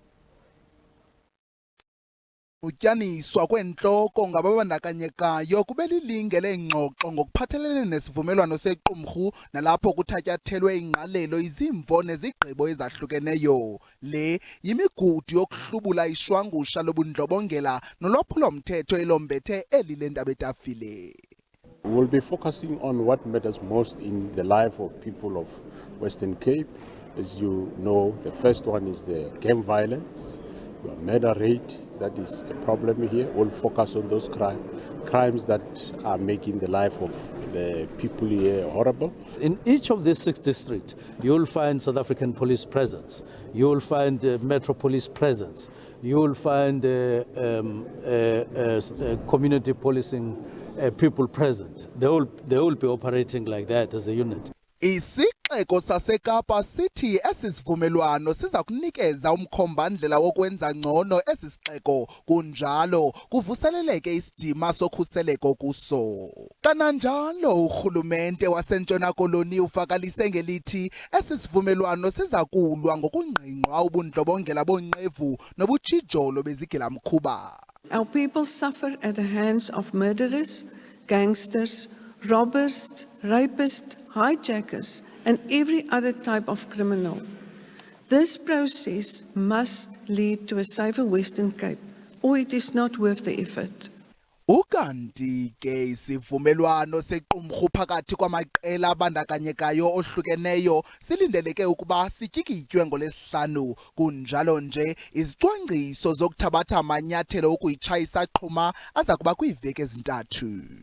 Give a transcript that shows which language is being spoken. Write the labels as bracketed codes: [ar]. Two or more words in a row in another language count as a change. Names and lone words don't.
[xh] Utyaniswa kwentloko ngababandakanyekayo kube lilinge leengxoxo ngokuphathelene nesivumelwano sequmrhu nalapho kuthatyathelwe ingqalelo izimvo nezigqibo ezahlukeneyo. Le yimigudu yokuhlubula ishwangusha lobundlobongela nolwaphulo-mthetho elombethe eli lendaba etafile. [en] We'll be focusing on what matters most in the life of people of Western Cape. As you know, the first one is the gang violence, murder rate. That is a problem here. We'll focus on those crimes that are making the life of the people here horrible. In each of these 6 districts, you will find South African police presence. You will find Metro Police presence. You will find community policing people present. They will be operating like that as a unit. [xh] Isixeko saseKapa sithi esisivumelwano siza kunikeza umkhombandlela wokwenza ngcono esisixeko kunjalo kuvuseleleke isidima sokhuseleko kuso. Kananjalo urhulumente waseNtshona Koloni ufakalise ngelithi esisivumelwano siza kulwa ngokungqingqwa ubundlobongela bonqevu nobutshijolo bezigilamkhuba. [en] Our people suffer at the hands of murderers, gangsters, robbers, rapists, hijackers, and every other type of criminal. This process must lead to a safer Western Cape, or it is not worth the effort. [xh] Ukanti ke isivumelwano sequmrhu phakathi kwamaqela abandakanyekayo ohlukeneyo silindeleke ukuba sityikitywe ngolesihlanu. Kunjalo nje izicwangciso zokuthabatha amanyathelo ukuyitshayisa qhuma aza kuba kwiiveki ezintathu.